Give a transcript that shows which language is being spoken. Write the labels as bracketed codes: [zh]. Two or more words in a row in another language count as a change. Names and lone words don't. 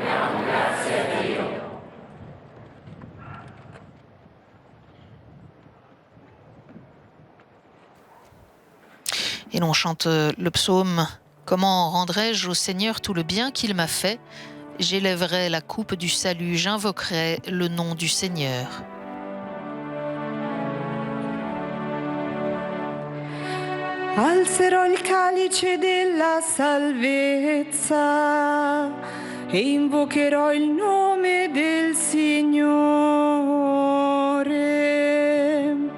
[fr] Et l'on chante le psaume « Comment rendrai-je au Seigneur tout le bien qu'il m'a fait ? J'élèverai la coupe du salut, j'invoquerai le nom du Seigneur. » [it] Alzerò il calice della salvezza e invocherò il nome del Signore.